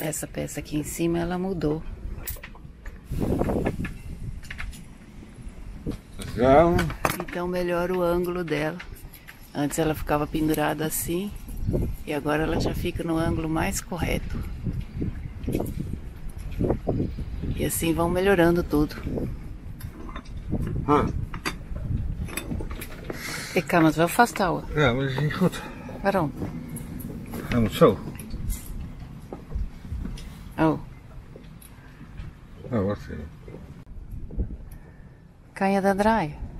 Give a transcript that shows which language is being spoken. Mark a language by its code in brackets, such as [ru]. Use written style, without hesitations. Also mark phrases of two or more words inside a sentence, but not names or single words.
[pt] Essa peça aqui em cima ela mudou. Então melhora o ângulo dela. Antes ela ficava pendurada assim e agora ela já fica no ângulo mais correto. E assim vão melhorando tudo. [nl] Ik kan het wel vasthouden. Ja, maar dat is niet goed. Waarom? Hij moet zo. Oh, Nou, wacht even. kan je dat draaien?